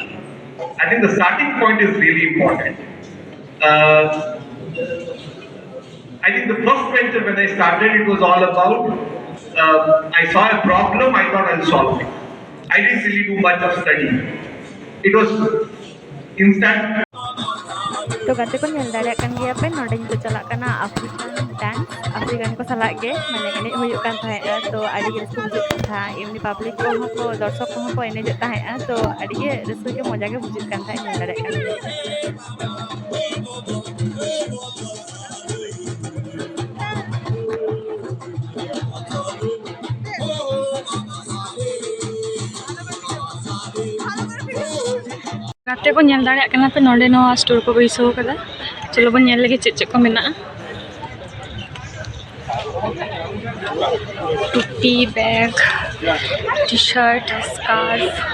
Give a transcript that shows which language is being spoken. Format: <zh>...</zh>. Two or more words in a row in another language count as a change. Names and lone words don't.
<en>I think the starting point is really important. I think the first venture when I started, it was all about I saw a problem, I thought I'll solve it. I didn't really do much of studying. It was instant.</en> <sat>तो गाते को ñel दाड़े kan gya pe नोडे नितो चला कना</sat> <en>African dance</en> <sat>अफ्रीकन को सलाक गे माने एने होयो कान थाहे तो आडी गे रसु बुझुक कान था एमनी पब्लिक को को दर्शक को को एने जता है तो आडी गे रसु के मजा के बुझुक कान था ñel दाड़े kan गाते को ñel दाड़े कना पे नोडे नो स्टोर को बैसो कदा चलो बन ñel लगे</sat> <en>check check</en> <sat>को मेना टोपी</sat> <en>bag T-shirt scarf</en>